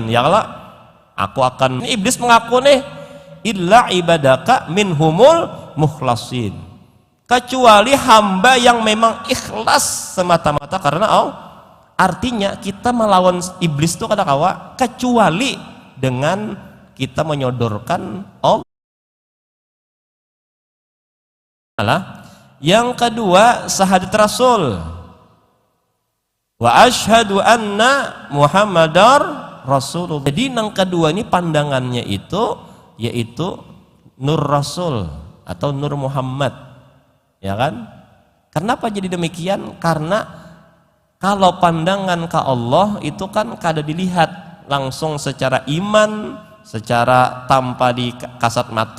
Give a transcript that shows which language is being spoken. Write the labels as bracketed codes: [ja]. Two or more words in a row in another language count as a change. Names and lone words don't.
[id] Ya Allah, aku akan, iblis mengaku nih [ar] إلا عبادك منهم المخلصين, [id] kecuali hamba yang memang ikhlas semata-mata karena Allah. Artinya kita melawan iblis itu [bjn] kada kawa [id] kecuali dengan kita menyodorkan Allah. Yang kedua syahadat Rasul. [ar] وأشهد أن محمدا رسول الله. [id] Jadi yang kedua ini pandangannya itu yaitu Nur Rasul atau Nur Muhammad. Ya kan? Kenapa jadi demikian? Karena kalau pandangan ke Allah itu kan kada dilihat langsung secara iman, secara tanpa di kasat mata.